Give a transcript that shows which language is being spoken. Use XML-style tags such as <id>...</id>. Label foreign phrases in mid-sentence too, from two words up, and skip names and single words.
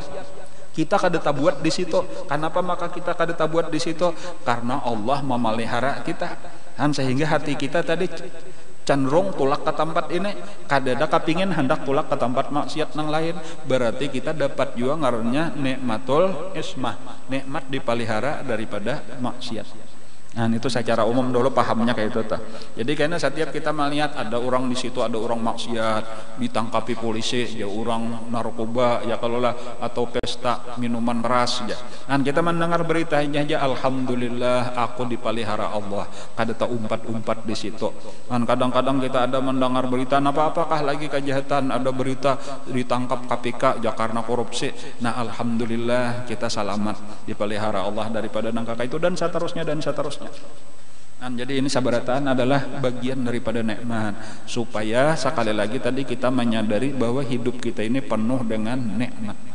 <bjn>Kita kada tabuat di situ. Kenapa maka kita kada tabuat di situ? Karena Allah memelihara kita. Sehingga hati kita tadi cenderung tulak ke tempat ini, kada ada kepingin hendak tulak ke tempat maksiat nang lain. Berarti kita dapat juga ngarannya</bjn> <ar>nikmatul ismah,</ar> <id>nikmat dipelihara daripada maksiat. Nah, itu secara umum dulu pahamnya kayak itu tuh. Jadi karena setiap kita melihat ada orang di situ, ada orang maksiat, ditangkapi polisi, ya orang narkoba, ya kalau lah, atau pesta minuman keras ya. Nah, kita mendengar beritanya aja, alhamdulillah aku dipelihara Allah.</id> <bjn>Kada tak umpat-umpat di situ.</bjn> <id>Dan kadang-kadang kita ada mendengar berita, apakah lagi kejahatan, ada berita ditangkap KPK ya karena korupsi. Nah, alhamdulillah kita selamat dipelihara Allah daripada nangka itu, dan seterusnya dan seterusnya.</id> <bjn>Nah, jadi ini sabarataan adalah bagian daripada nikmat, supaya sekali lagi tadi kita menyadari bahwa hidup kita ini penuh dengan nikmat.</bjn>